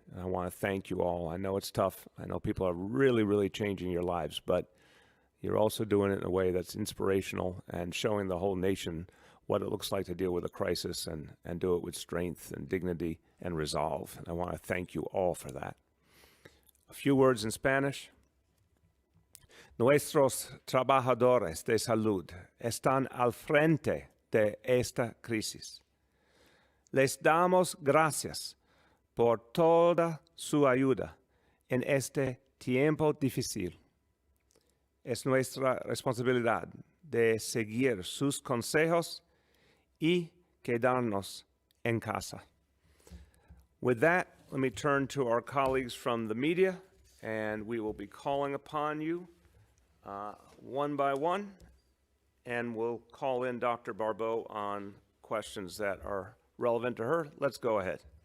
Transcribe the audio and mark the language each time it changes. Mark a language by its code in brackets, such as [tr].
[en] And I want to thank you all. I know it's tough. I know people are really, really changing your lives, but you're also doing it in a way that's inspirational and showing the whole nation what it looks like to deal with a crisis and do it with strength and dignity and resolve. And I want to thank you all for that. A few words in Spanish. [es] Nuestros trabajadores de salud están al frente de esta crisis. Les damos gracias por toda su ayuda en este tiempo difícil. Es nuestra responsabilidad de seguir sus consejos y quedarnos en casa. [en] With that, let me turn to our colleagues from the media, and we will be calling upon you one by one, and we'll call in Dr. Barbeau on questions that are relevant to her. Let's go ahead.